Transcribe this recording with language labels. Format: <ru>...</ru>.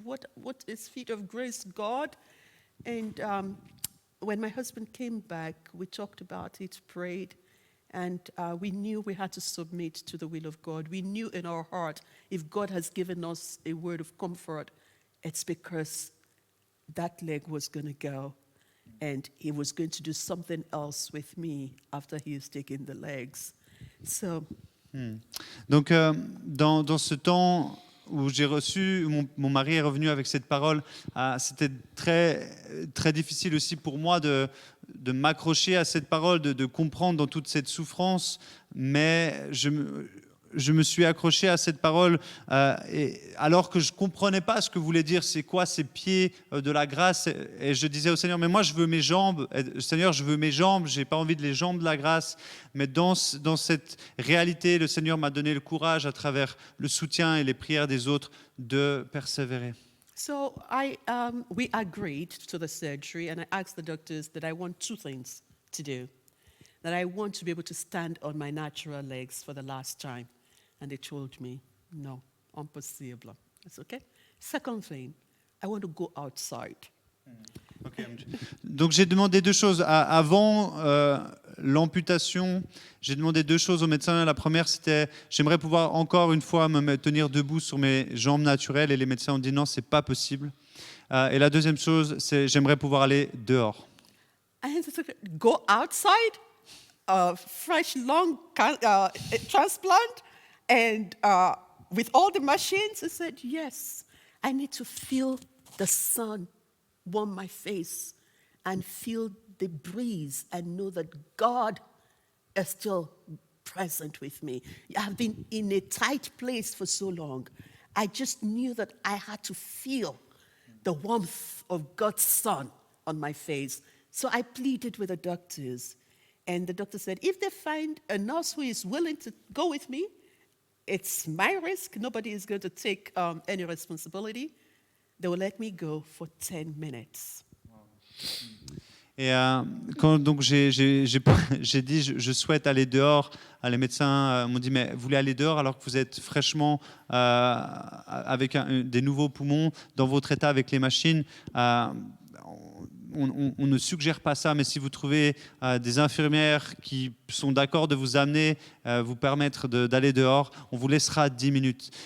<en>What is feet of grace, God? And when my husband came back, we talked about it, prayed, and we knew we had to submit to the will of God. We knew in our heart, if God has given us a word of comfort, it's because that leg was going to go, and he was going to do something else with me after he has taken the legs. So.</en> <fr>Donc, dans ce temps où j'ai reçu, mon mari est revenu avec cette parole, c'était très, très difficile aussi pour moi de m'accrocher à cette parole, de comprendre dans toute cette souffrance, mais je me suis accroché à cette parole alors que je ne comprenais pas ce que voulait dire, c'est quoi ces pieds de la grâce. Et je disais au Seigneur, mais moi je veux mes jambes, Seigneur je veux mes jambes, je n'ai pas envie de les jambes de la grâce. Mais dans cette réalité, le Seigneur m'a donné le courage à travers le soutien et les prières des autres de persévérer.</fr> <en>So we agreed to the surgery, and I asked the doctors that I want two things to do. That I want to be able to stand on my natural legs for the last time. And they told me, no, impossible. That's okay. Second thing, I want to go outside. Okay.</en> <fr>Donc j'ai demandé deux choses. Avant l'amputation, j'ai demandé deux choses au médecin. La première, c'était j'aimerais pouvoir encore une fois me tenir debout sur mes jambes naturelles, et les médecins ont dit non, c'est pas possible. Et la deuxième chose, c'est j'aimerais pouvoir aller dehors.</fr> <en>And go outside, fresh lung transplant, and with all the machines. I said, yes, I need to feel the sun warm my face and feel the breeze and know that God is still present with me. I've been in a tight place for so long. I just knew that I had to feel the warmth of God's sun on my face. So I pleaded with the doctors, and the doctor said, if they find a nurse who is willing to go with me, it's my risk. Nobody is going to take any responsibility. They will let me go for 10 minutes.</en> <fr>Et quand donc j'ai dit je souhaite aller dehors, les médecins m'ont dit mais vous voulez aller dehors alors que vous êtes fraîchement avec des nouveaux poumons dans votre état avec les machines. on ne suggère pas ça, mais si vous trouvez des infirmières qui sont d'accord de vous amener, vous permettre d'aller dehors, on vous laissera 10 minutes.</fr>